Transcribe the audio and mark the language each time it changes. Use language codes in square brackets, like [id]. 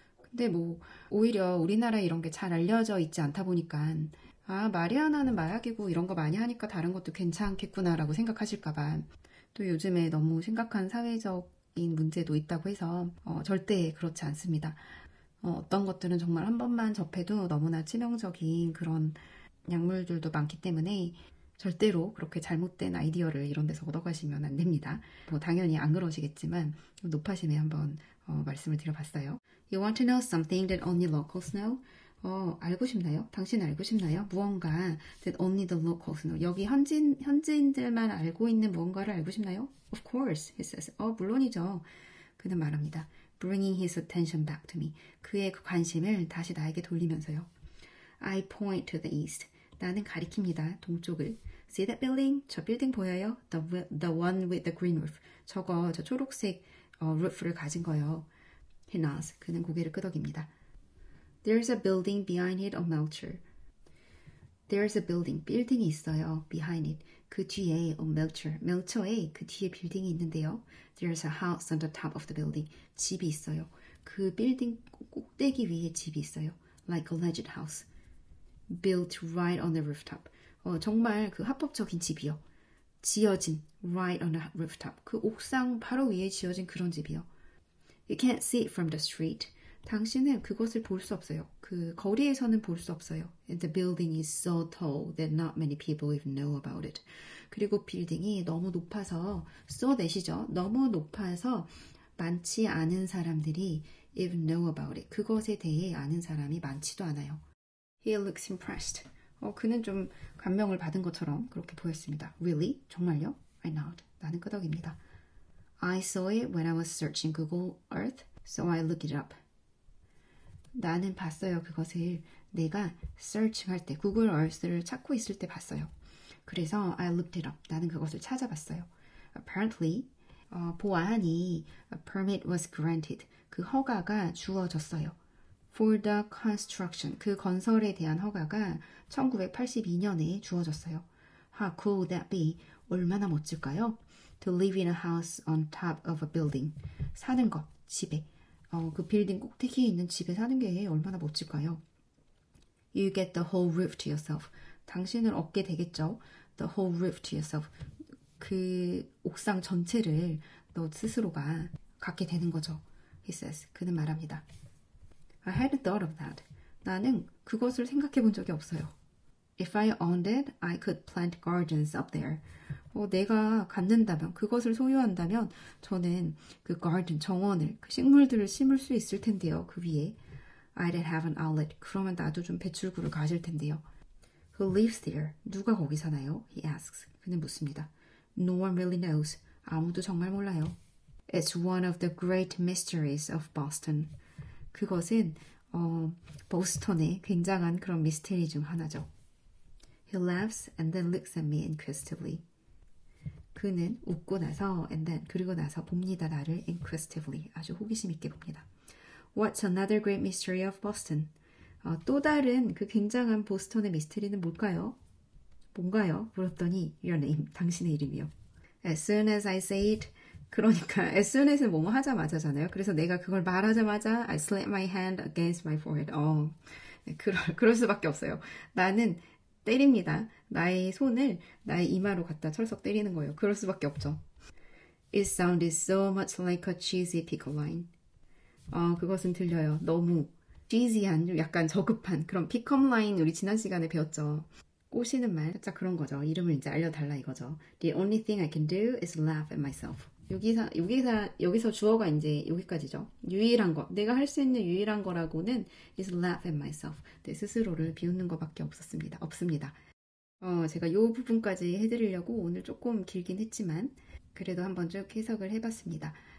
[ko] 근데 오히려 우리나라에 이런 게 잘 알려져 있지 않다 보니까 마리화나는 마약이고 이런 거 많이 하니까 다른 것도 괜찮겠구나라고 생각하실까봐 또 요즘에 너무 심각한 사회적인 문제도 있다고 해서 절대 그렇지 않습니다. 어떤 것들은 정말 한 번만 접해도 너무나 치명적인 그런 약물들도 많기 때문에 절대로 그렇게 잘못된 아이디어를 이런 데서 얻어가시면 안 됩니다. 당연히 안 그러시겠지만 높아심에 한번 말씀을 드려봤어요. [en] You want to know something that only locals know? [ko] 알고 싶나요? 당신 알고 싶나요? 무언가 [en] that only the locals know. [ko] 여기 현지인들만 알고 있는 무언가를 알고 싶나요? [en] Of course, he says. [ko] 물론이죠. 그는 말합니다. [en] Bringing his attention back to me. [ko] 그의 그 관심을 다시 나에게 돌리면서요. [en] I point to the east. [ko] 나는 가리킵니다. 동쪽을. [en] See that building? [ko] 저 빌딩 보여요? [en] The one with the green roof. [ko] 저 초록색 roof를 가진 거요. [en] He nods. [ko] 그는 고개를 끄덕입니다. [en] There's a building behind it on Melcher. There's a building. [ko] 빌딩이 있어요. [en] Behind it. [ko] 그 뒤에 [en] on Melcher. [ko] 멜처에 그 뒤에 빌딩이 있는데요. [en] There's a house on the top of the building. [ko] 집이 있어요. 그 빌딩 꼭대기 위에 집이 있어요. [en] Like a alleged house. Built right on the rooftop. [ko] 정말 그 합법적인 집이요. 지어진 [en] right on a rooftop. [ko] 그 옥상 바로 위에 지어진 그런 집이요. [en] You can't see it from the street. [ko] 당신은 그것을 볼 수 없어요. 그 거리에서는 볼 수 없어요. [en] And the building is so tall that not many people even know about it. [ko] 그리고 빌딩이 너무 높아서 [en] so that [ko] 이죠. 너무 높아서 많지 않은 사람들이 [en] even know about it. [ko] 그것에 대해 아는 사람이 많지도 않아요. [en] He looks impressed. [ko] 그는 좀 감명을 받은 것처럼 그렇게 보였습니다. [en] Really? [ko] 정말요? [en] I nod. [ko] 나는 끄덕입니다. [en] I saw it when I was searching Google Earth, so I looked it up. [ko] 나는 봤어요. 그것을 내가 search할 때, Google Earth를 찾고 있을 때 봤어요. 그래서 [en] I looked it up. [ko] 나는 그것을 찾아봤어요. [en] Apparently, [ko] 보아하니 [en] a permit was granted. [ko] 그 허가가 주어졌어요. [en] For the construction. [ko] 그 건설에 대한 허가가 1982년에 주어졌어요. [en] How cool would that be? [ko] 얼마나 멋질까요? [en] To live in a house on top of a building. [ko] 사는 것, 집에. 그 빌딩 꼭대기에 있는 집에 사는 게 얼마나 멋질까요? [en] You get the whole roof to yourself. [ko] 당신은 얻게 되겠죠. [en] The whole roof to yourself. [ko] 그 옥상 전체를 너 스스로가 갖게 되는 거죠. [en] He says. [ko] 그는 말합니다. [en] I hadn't thought of that. [ko] 나는 그것을 생각해 본 적이 없어요. [en] If I owned it, I could plant gardens up there. [ko] 내가 갖는다면, 그것을 소유한다면 저는 그 garden, 정원을, 그 식물들을 심을 수 있을 텐데요. 그 위에. [en] I'd have an outlet. [ko] 그러면 나도 좀 배출구를 가질 텐데요. [en] Who lives there? [ko] 누가 거기 사나요? [en] He asks. [ko] 그는 묻습니다. [en] No one really knows. [ko] 아무도 정말 몰라요. [en] It's one of the great mysteries of Boston. [ko] 그것은 보스턴의 굉장한 그런 미스테리 중 하나죠. [en] He laughs and then looks at me inquisitively. [ko] 그는 웃고 나서 [en] and then [ko] 그리고 나서 봅니다. 나를 [en] inquisitively. [ko] 아주 호기심 있게 봅니다. [en] What's another great mystery of Boston? [ko] 또 다른 그 굉장한 보스턴의 미스테리는 뭘까요? 뭔가요? 물었더니 [en] your name, [ko] 당신의 이름이요. [en] As soon as I say it, [ko] 그러니까 [en] as soon as는 [ko] 뭐뭐 하자마자잖아요. 그래서 내가 그걸 말하자마자 [en] I slap my hand against my forehead. [ko] 네, 그럴 수밖에 없어요. 나는 때립니다. 나의 손을 나의 이마로 갖다 철썩 때리는 거예요. 그럴 수밖에 없죠. [en] It sounded so much like a cheesy pickle line. [ko] 그것은 들려요. 너무 cheesy한, 약간 저급한 그런 pick-up line 우리 지난 시간에 배웠죠. 꼬시는 말, 살짝 그런 거죠. 이름을 이제 알려달라 이거죠. [en] The only thing I can do is laugh at myself. [ko] 여기서 주어가 이제 여기까지죠. 유일한 거, 내가 할 수 있는 유일한 거라고는 [en] is laugh at myself. [ko] 내 스스로를 비웃는 것밖에 없습니다. 제가 이 부분까지 해드리려고 오늘 조금 길긴 했지만 그래도 한번 쭉 해석을 해봤습니다.